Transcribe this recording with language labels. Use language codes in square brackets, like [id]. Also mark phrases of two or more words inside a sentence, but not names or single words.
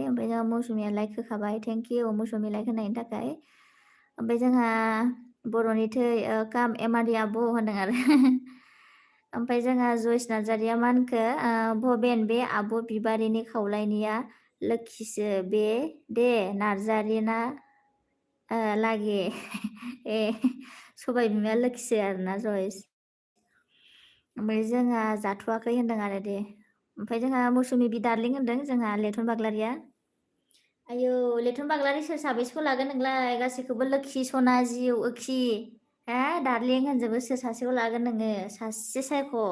[brx] ओमफ्राय जोंहा मौसुमिया लाइक होखाबाय [en] thank you [brx] मौसुमि लाइक होनायनि थाखाय। ओमफ्राय जोंहा बर'नि थै काम एमआरडि आब' होनदों आरो ओमफ्राय जोंहा जयस नार्जारिया मा होनखो भबेन बे आब' बिबारिनि खावलायनिया लोखिसो बे दे नार्जारि ना लागे ए सबाय बिमाया लोखिसो आरोना जयस। ओमफ्राय जोंहा जाथ'वाखै होनदों आरो दे। ओमफ्राय जोंहा मौसुमि बि दार्लिं होनदों जोंहा लेथन बाग्लारिया। आयौ लेथन बाग्लारि सोर साबैसेखौ लागोन नोंलाय गासैखौबो लोखि सना जिउ ओखि हा दार्लिं होनजोबो सोर सासेखौ लागोन नोङो सासे सायख'।